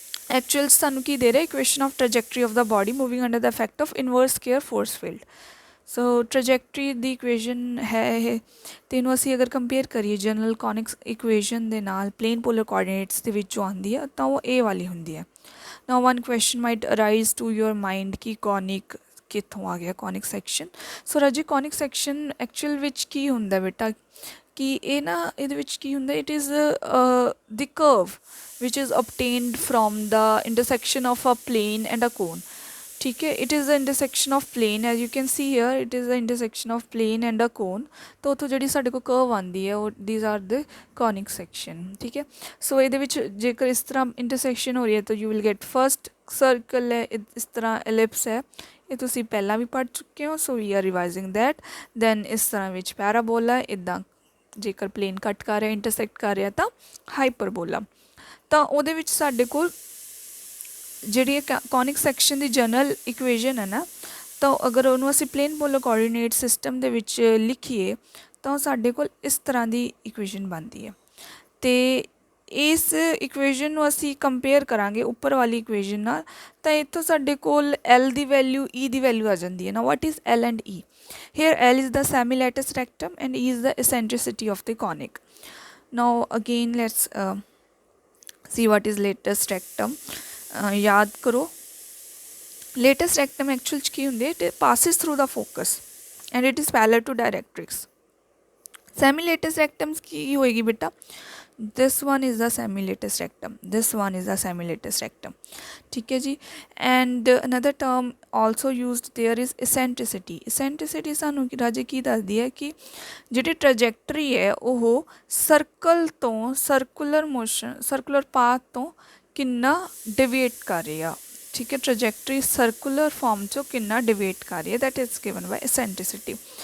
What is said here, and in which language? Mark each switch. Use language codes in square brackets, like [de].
[pa] Actual ਸਾਨੂੰ ਕੀ ਦੇ ਰਿਹਾ [en] equation of trajectory of the body moving under the effect of inverse square force field [pa] so ਟ੍ਰੈਜੈਕਟਰੀ ਦੀ equation ਹੈ ਇਹ ਅਤੇ ਇਹਨੂੰ ਅਸੀਂ ਅਗਰ ਕੰਪੇਅਰ ਕਰੀਏ ਜਨਰਲ ਕੋਨਿਕਸ ਇਕੁਏਸ਼ਨ ਦੇ ਨਾਲ ਪਲੇਨ ਪੋਲਰ ਕੋਆਰਡੀਨੇਟਸ ਦੇ ਵਿੱਚ ਜੋ ਆਉਂਦੀ ਹੈ ਤਾਂ ਉਹ ਇਹ ਵਾਲੀ ਹੁੰਦੀ ਹੈ [en] now one question might arise to your mind [pa] ਕਿ ਕੋਨਿਕ ਕਿੱਥੋਂ ਆ ਗਿਆ ਕੌਨਿਕ ਸੈਕਸ਼ਨ। ਸੋ ਰਾਜੇ ਕੌਨਿਕ ਸੈਕਸ਼ਨ ਐਕਚੁਅਲ ਵਿੱਚ ਕੀ ਹੁੰਦਾ ਬੇਟਾ ਕਿ ਇਹ ਨਾ ਇਹਦੇ ਵਿੱਚ ਕੀ ਹੁੰਦਾ, [en] It is the curve which is obtained from the intersection of a plane and a cone। [hi] ठीक है, [en] it is the intersection of plane, as you can see here it is the intersection of plane and a cone। [hi] तो [pa] ਉੱਥੋਂ ਜਿਹੜੀ ਸਾਡੇ ਕੋਲ curve ਆਉਂਦੀ ਹੈ ਉਹ [en] these are the conic section। [hi] ठीक है, [pa] ਸੋ ਇਹਦੇ ਵਿੱਚ ਜੇਕਰ ਇਸ ਤਰ੍ਹਾਂ intersection ਹੋ ਰਹੀ ਹੈ ਤਾਂ [en] you will get first circle [pa] ਹੈ, ਇਸ ਤਰ੍ਹਾਂ ellipse ਹੈ, ਇਹ ਤੁਸੀਂ ਪਹਿਲਾਂ ਵੀ ਪੜ੍ਹ ਚੁੱਕੇ ਹੋ। [en] So we are revising that. [pa] ਦੈਨ ਇਸ ਤਰ੍ਹਾਂ ਵਿੱਚ ਪੈਰਾਬੋਲਾ, ਇੱਦਾਂ ਜੇਕਰ ਪਲੇਨ ਕੱਟ ਕਰ ਰਿਹਾ ਇੰਟਰਸੈਕਟ ਕਰ ਰਿਹਾ ਤਾਂ ਹਾਈਪਰਬੋਲਾ। ਤਾਂ ਉਹਦੇ ਵਿੱਚ ਸਾਡੇ ਕੋਲ ਜਿਹੜੀ ਕੌਨਿਕ ਸੈਕਸ਼ਨ ਦੀ ਜਨਰਲ ਇਕੁਏਸ਼ਨ ਹੈ ਨਾ, ਤਾਂ ਅਗਰ ਉਹਨੂੰ ਅਸੀਂ ਪਲੇਨ ਪੋਲਰ ਕੋਆਰਡੀਨੇਟ ਸਿਸਟਮ ਦੇ ਵਿੱਚ ਲਿਖੀਏ ਤਾਂ ਸਾਡੇ ਕੋਲ ਇਸ ਤਰ੍ਹਾਂ ਦੀ ਇਕੁਏਸ਼ਨ ਬਣਦੀ ਹੈ। ਅਤੇ ਇਸ ਇਕੁਏਸ਼ਨ ਨੂੰ ਅਸੀਂ ਕੰਪੇਅਰ ਕਰਾਂਗੇ ਉੱਪਰ ਵਾਲੀ ਇਕੁਏਸ਼ਨ ਨਾਲ, ਤਾਂ ਇੱਥੋਂ ਸਾਡੇ ਕੋਲ ਐਲ ਦੀ ਵੈਲਿਊ ਈ ਦੀ ਵੈਲਿਊ ਆ ਜਾਂਦੀ ਹੈ ਨਾ। [en] What is L and E? Here L is the semi-lattice rectum and E is the eccentricity of the conic। Now again let's see what is lattice rectum। [hi] याद करो [en] lattice rectum actually [pa] ਕੀ ਹੁੰਦੀ ਹੈ, [en] it passes through the focus and it is parallel to directrix। [pa] semi-lattice rectum ਕੀ ਹੋਏਗੀ ਬੇਟਾ? [en] this one is the semi-lattice rectum, this one is the semi-lattice rectum। [hi] ठीक है जी। [en] and another term also used there is eccentricity। [pa] eccentricity ਸਾਨੂੰ ਰਾਜੇ ਕੀ ਦੱਸਦੀ ਹੈ ਕਿ ਜਿਹੜੀ ਟ੍ਰੈਜੈਕਟਰੀ ਹੈ ਉਹ ਸਰਕਲ ਤੋਂ ਸਰਕੂਲਰ ਮੋਸ਼ਨ ਸਰਕੂਲਰ ਪਾਥ ਤੋਂ ਕਿੰਨਾ ਡਿਵੇਟ ਕਰ ਰਹੀ ਆ। ਠੀਕ ਹੈ, ਟ੍ਰੈਜੈਕਟਰੀ ਸਰਕੂਲਰ ਫਾਰਮ 'ਚੋਂ ਕਿੰਨਾ ਡਿਵੇਟ ਕਰ ਰਹੀ ਹੈ, [en] that is given by [pa] eccentricity।